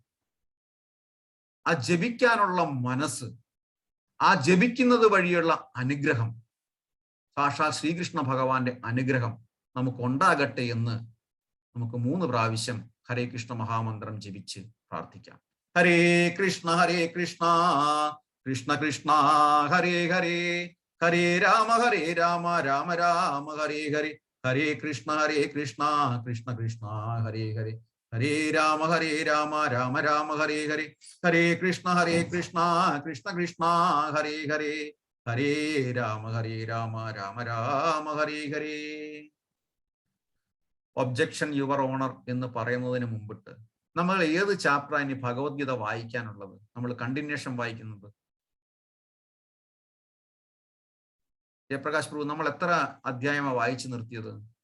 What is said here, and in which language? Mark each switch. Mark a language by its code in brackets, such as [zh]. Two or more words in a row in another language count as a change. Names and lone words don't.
[ml] ആ ജപിക്കാനുള്ള മനസ്സ്, ആ ജപിക്കുന്നത് വഴിയുള്ള അനുഗ്രഹം, സാക്ഷാൽ ശ്രീകൃഷ്ണ ഭഗവാന്റെ അനുഗ്രഹം നമുക്കുണ്ടാകട്ടെ എന്ന് നമുക്ക് 3 പ്രാവശ്യം ഹരേ കൃഷ്ണ മഹാമന്ത്രം ജപിച്ച് പ്രാർത്ഥിക്കാം. [sa] हरे कृष्ण कृष्ण कृष्ण हरे हरे, हरे राम राम राम हरे हरे, हरे कृष्ण कृष्ण कृष्ण हरे हरे, हरे राम राम राम हरे हरे, हरे कृष्ण कृष्ण हरे हरे, हरे राम राम राम हरे हरे. [en] objection your honour [ml] എന്ന് പറയുന്നതിന് മുമ്പിട്ട് നമ്മൾ ഏത് ചാപ്റ്ററാണ് ഇനി ഭഗവത്ഗീത വായിക്കാനുള്ളത്? നമ്മൾ കണ്ടിന്യൂഷൻ വായിക്കുന്നത്. ജയപ്രകാശ് പ്രഭു, നമ്മൾ എത്ര അധ്യായമാണ് വായിച്ചു നിർത്തിയത്?